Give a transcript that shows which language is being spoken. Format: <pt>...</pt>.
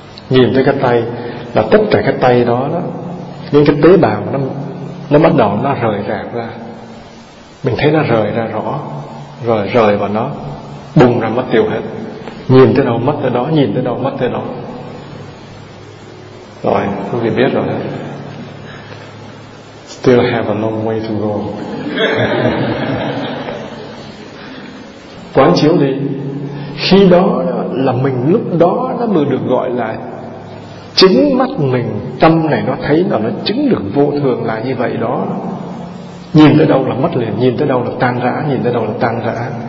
<vi>Nhìn thấy cái tay là tất cả cái tay đó, đó những cái tế bào nó bắt đầu nó rời rạc ra. Mình thấy nó rời ra rõ, rồi rời vào nó bùng ra mất tiêu hết. Nhìn tới đâu mất tới đó, nhìn tới đâu mất tới đó. Rồi, quý vị biết rồi đó.</vi> <en>Still have a long way to go.</en> <vi>Quán chiếu đi. Khi đó là mình, lúc đó nó mới được gọi là chính mắt mình, tâm này nó thấy là nó chứng được vô thường là như vậy đó. Nhìn tới đâu là mất liền, nhìn tới đâu là tan rã, nhìn tới đâu là tan rã.</vi>